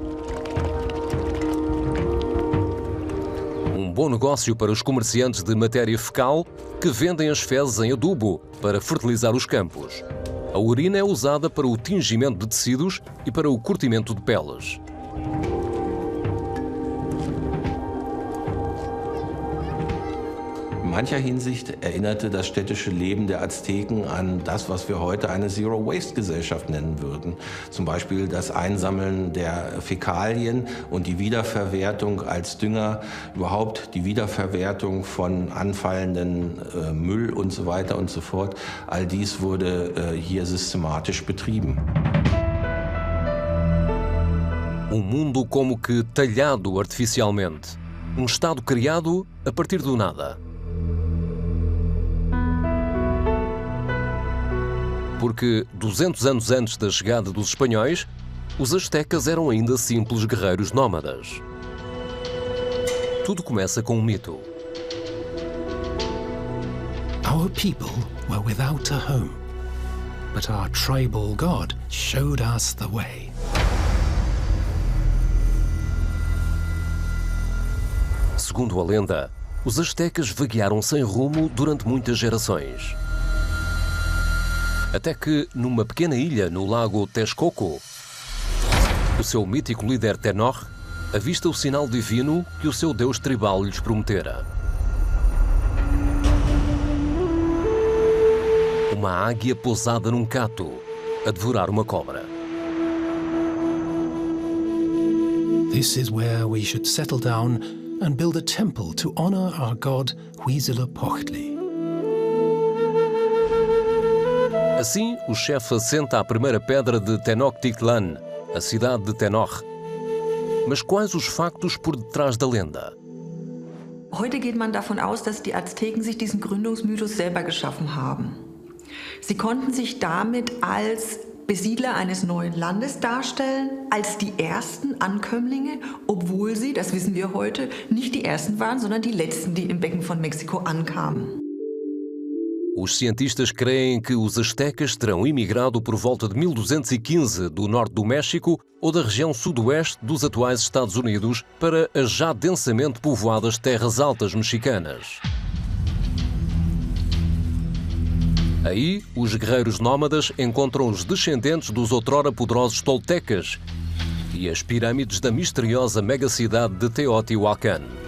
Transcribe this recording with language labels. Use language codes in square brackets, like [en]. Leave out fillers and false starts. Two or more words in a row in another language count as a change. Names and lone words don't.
[pt] Um bom negócio para os comerciantes de matéria fecal que vendem as fezes em adubo para fertilizar os campos. A urina é usada para o tingimento de tecidos e para o curtimento de peles. [de] In mancher Hinsicht erinnerte das städtische Leben der Azteken an das, was wir heute eine Zero-Waste-Gesellschaft nennen würden. Zum Beispiel das Einsammeln der Fäkalien und die Wiederverwertung als Dünger, überhaupt die Wiederverwertung von anfallenden Müll und so weiter und so fort. All dies wurde hier systematisch betrieben. [pt] Mundo como que talhado artificialmente. Estado criado a partir do nada. Porque 200 anos antes da chegada dos espanhóis, os astecas eram ainda simples guerreiros nómadas. Tudo começa com um mito. [en] Our people were without a home, but our tribal god showed us the way. [pt] Segundo a lenda, os astecas vaguearam sem rumo durante muitas gerações. Até que, numa pequena ilha no lago Texcoco, o seu mítico líder Tenoch avista o sinal divino que o seu deus tribal lhes prometera. Uma águia pousada num cato, a devorar uma cobra. [en] This is where we should settle down and build a temple to honor our god Huitzilopochtli. [pt] Assim, o chefe assenta a primeira pedra de Tenochtitlan, a cidade de Tenoch. Mas quais os factos por detrás da lenda? [de] Heute geht man davon aus, dass die Azteken sich diesen Gründungsmythos selber geschaffen haben. Sie konnten sich damit als Besiedler eines neuen Landes darstellen, als die ersten Ankömmlinge, obwohl sie, das wissen wir heute, nicht die ersten waren, sondern die letzten, die im Becken von Mexiko ankamen. [pt] Os cientistas creem que os astecas terão imigrado por volta de 1215 do norte do México ou da região sudoeste dos atuais Estados Unidos para as já densamente povoadas terras altas mexicanas. Aí, os guerreiros nómadas encontram os descendentes dos outrora poderosos toltecas e as pirâmides da misteriosa megacidade de Teotihuacan.